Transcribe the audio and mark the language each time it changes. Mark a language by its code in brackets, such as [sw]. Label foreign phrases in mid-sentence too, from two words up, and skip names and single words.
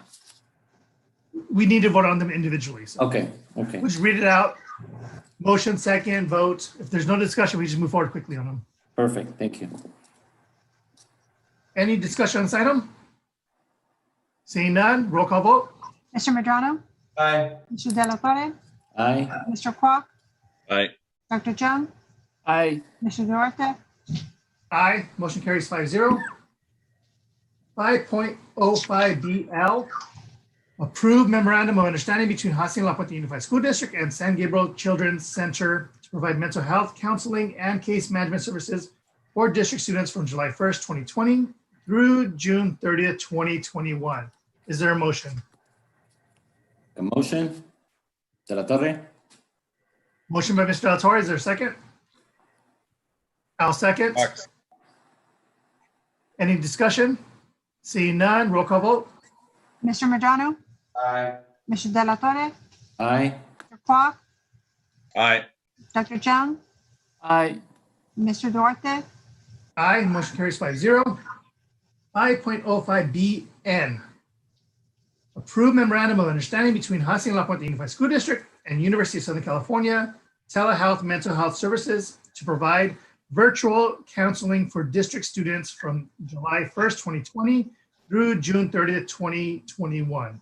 [en] We need to vote on them individually. So Okay. we'll just read it out. Motion, second, vote. If there's no discussion, we just move forward quickly on them. Perfect, thank you. Any discussion on this item? Seeing none, roll call vote. Mr. Medrano? Aye. Mr. De La Torre? Aye. Mr. Kwok? Aye. Dr. Jung? Aye. Mr. Duarte? Aye. Motion carries 5-0. 5.05BL, approved memorandum of understanding between Hacienda La Puente Unified School District and San Gabriel Children's Center to provide mental health counseling and case management services for district students from July 1st, 2020 through June 30th, 2021. Is there a motion? A motion. De La Torre. Motion by Mr. Del Torre. Is there a second? I'll second. Any discussion? Seeing none, roll call vote. Mr. Medrano? Aye. Mr. De La Torre? Aye. Mr. Kwok? Aye. Dr. Jung? Aye. Mr. Duarte? Aye. Motion carries 5-0. 5.05BN, approved memorandum of understanding between Hacienda La Puente Unified School District and University of Southern California telehealth mental health services to provide virtual counseling for district students from July 1st, 2020 through June 30th, 2021.